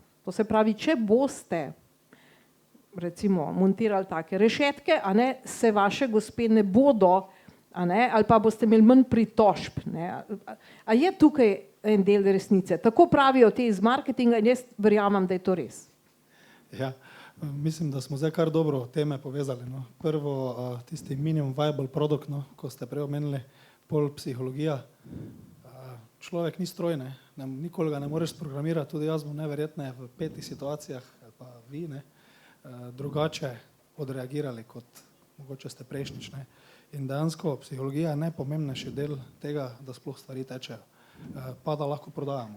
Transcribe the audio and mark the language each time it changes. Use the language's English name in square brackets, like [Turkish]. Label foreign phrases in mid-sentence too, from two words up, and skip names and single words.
[Slovenian] To se pravi, če boste recimo montirali take rešetke, a ne, se vaše gospe ne bodo a ne, ali pa boste imeli manj pritožb, ne. A je tukaj en del resnice? Tako pravijo te iz marketinga in jaz verjamem, da je to res. Ja, mislim, da smo zdaj kar dobro teme povezali. No. Prvo, tisti [English] minimum viable product, [Slovenian] no, ko ste prej omenili, pol psihologija. Človek ni stroj, ne. Nikoli ga ne moreš programirati, tudi jaz bom neverjetne v 5 situacijah, ali pa vi, ne, drugače odreagirali, kot mogoče ste prejšnjič. Ne. In dejansko psihologija je najpomembnejši del tega, da sploh stvari tečejo, pa da lahko prodajamo.